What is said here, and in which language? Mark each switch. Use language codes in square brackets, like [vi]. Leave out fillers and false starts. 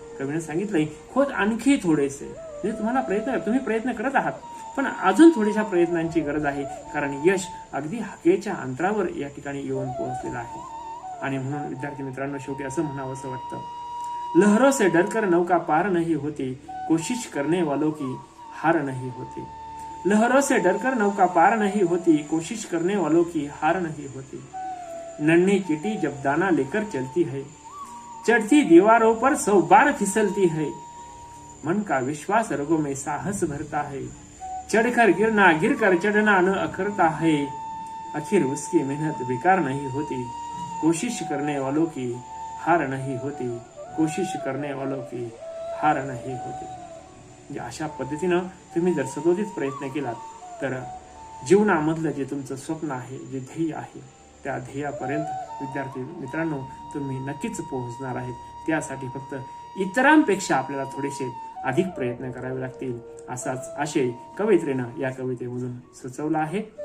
[mr] कवीने सांगितलंय, खोद आणखी थोडेसे. म्हणजे तुम्हाला तुम्ही प्रयत्न करत आहात, पण अजून थोड्याशा प्रयत्नांची गरज आहे, कारण यश अगदी हाकेच्या अंतरावर या ठिकाणी येऊन पोहोचलेलं आहे. आणि म्हणून विद्यार्थी मित्रांनो, शेवटी असं म्हणावं असं वाटतं, [hi] लहरों से डरकर नौका पार नहीं होती, कोशिश करने वालों की हार नहीं होती. लहरों से डरकर नौका पार नहीं होती, कोशिश करने वालों की हार नहीं होती. नन्ही चींटी जब दाना लेकर चलती है, चढ़ती दीवारों पर 100 बार फिसलती है. मन का विश्वास रगों में साहस भरता है, चढ़कर गिरना, गिरकर चढ़ना न अखरता है. आखिर उसकी मेहनत बेकार नहीं होती, कोशिश करने वालों की हार नहीं होती. कोशिश करने वालों की हार नहीं होती. [mr] म्हणजे अशा पद्धतीनं तुम्ही जर सदोदित प्रयत्न केलात तर जीवनामधलं जे तुमचं स्वप्न आहे, जे ध्येय आहे, त्या ध्येयापर्यंत विद्यार्थी मित्रांनो तुम्ही नक्कीच पोहोचणार आहेत. त्यासाठी फक्त इतरांपेक्षा आपल्याला थोडेसे अधिक प्रयत्न करावे लागतील, असाच आशय कवयित्रीनं या कवितेमधून सुचवला आहे.